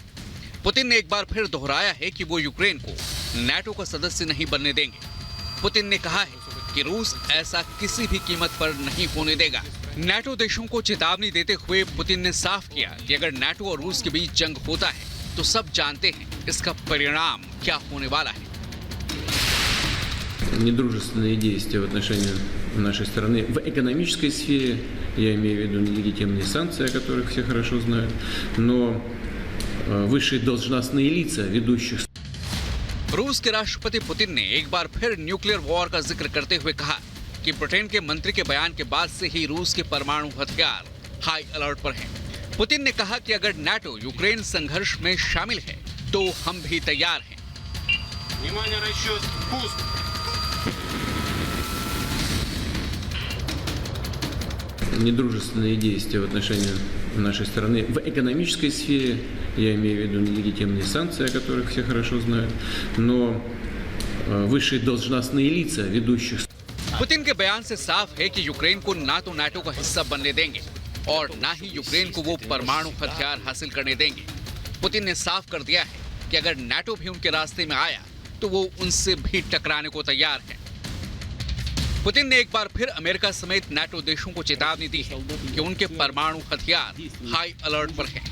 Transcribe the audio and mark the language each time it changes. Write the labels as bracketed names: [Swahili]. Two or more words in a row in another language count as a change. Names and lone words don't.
[Hindi] पुतिन ने एक बार फिर दोहराया है कि वो यूक्रेन को नाटो का सदस्य नहीं बनने देंगे। पुतिन ने कहा है कि रूस ऐसा किसी भी कीमत पर नहीं होने देगा। नाटो देशों को चेतावनी देते हुए पुतिन ने साफ किया कि अगर नाटो और रूस के बीच जंग होता है तो सब जानते हैं इसका परिणाम क्या होने वाला है। [Russian] Недружественные действия в отношении нашей страны в экономической сфере, я имею в виду нелегитимные санкции, о которых все хорошо знают, но высшие должностные лица ведущих. [Hindi] रूस के राष्ट्रपति पुतिन ने एक बार फिर [English] nuclear war [Hindi] का जिक्र करते हुए कहा कि ब्रिटेन के मंत्री के बयान के बाद से ही रूस के परमाणु हथियार [English] high alert [Hindi] पर हैं। पुतिन ने कहा कि अगर नाटो यूक्रेन संघर्ष में शामिल है तो हम भी तैयार हैं। [Russian] Недружественные действия в отношении нашей страны в экономической сфере, я имею в виду нелегитимные санкции, о которых все хорошо знают, но высшие должностные лица ведущих. [Hindi] पुतिन के बयान से साफ है कि यूक्रेन को ना तो नाटो का हिस्सा बनने देंगे और ना ही यूक्रेन को वो परमाणु हथियार हासिल करने देंगे। पुतिन ने साफ कर दिया है कि अगर नाटो भी उनके रास्ते में आया तो वो उनसे भी टकराने को तैयार है। पुतिन ने एक बार फिर अमेरिका समेत नाटो देशों को चेतावनी दी है कि उनके परमाणु हथियार [English] high alert [Hindi] पर हैं।